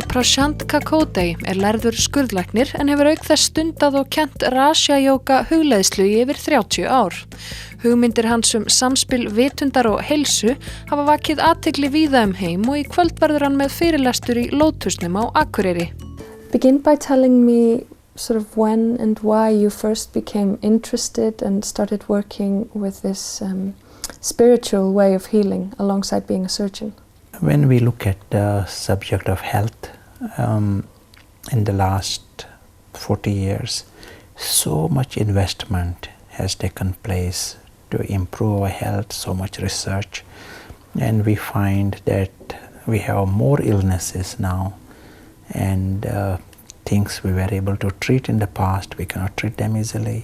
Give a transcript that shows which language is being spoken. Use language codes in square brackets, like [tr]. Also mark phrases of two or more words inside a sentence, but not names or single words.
[is] Prashant Kakode lærður skurðlæknir en hefur auk þess stundað og kennt Raja-jóga hugleiðslu í yfir 30 ár. Hugmyndir hans samspil vitundar og heilsu hafa vakið athygli víða heim og í kvöld verður hann með fyrirlestur í Lótusnum á Akureyri. [en] Begin by telling me sort of when and why you first became interested and started working with this spiritual way of healing alongside being a surgeon. When we look at the subject of health, in the last 40 years, so much investment has taken place to improve our health, so much research, and we find that we have more illnesses now, and things we were able to treat in the past, we cannot treat them easily.